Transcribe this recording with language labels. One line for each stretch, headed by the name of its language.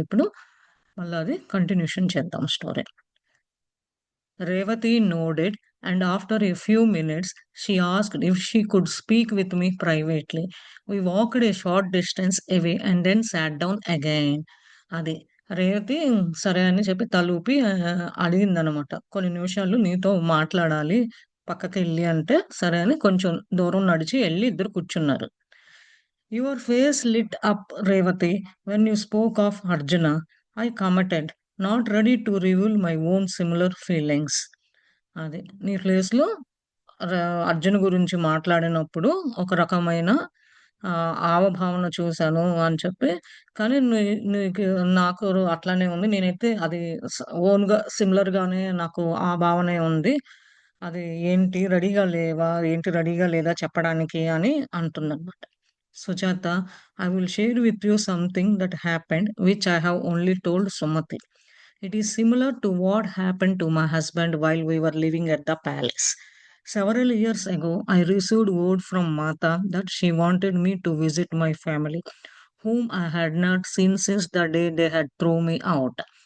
Telugu: ఇప్పుడు మళ్ళీ అది కంటిన్యూషన్ చేద్దాం story.
English: Revati nodded, and after a few minutes, she asked if she could speak with me privately. We walked a short distance away and then sat down again.
Telugu: అది రేవతి సరే అని చెప్పి తలూపి అడిగిందనమాట. కొన్ని నిమిషాలు నీతో మాట్లాడాలి, పక్కకి వెళ్ళి అంటే సరే అని కొంచెం దూరం నడిచి వెళ్ళి ఇద్దరు కూర్చున్నారు.
English: Your face lit up, Revati, when you spoke of Arjuna. I commented, not ready to reveal my own similar feelings.
Telugu: అది నీ ప్లేస్‌లో అర్జున్ గురించి మాట్లాడినప్పుడు ఒక రకమైన హావభావన చూశాను అని చెప్పి, కానీ నీకు నాకు అట్లానే ఉంది. నేనైతే అది ఓన్‌గా సిమిలర్‌గానే నాకు ఆ భావనే ఉంది. అది ఏంటి రెడీగా లేవా? ఏంటి రెడీగా లేదా చెప్పడానికి అని అంటుందన్నమాట.
English: Sujata, I will share with you something that happened which I have only told Sumati. It is similar to what happened to my husband while we were living at the palace. Several years ago, I received word from Mata that she wanted me to visit my family, whom I had not seen since the day they had thrown me out.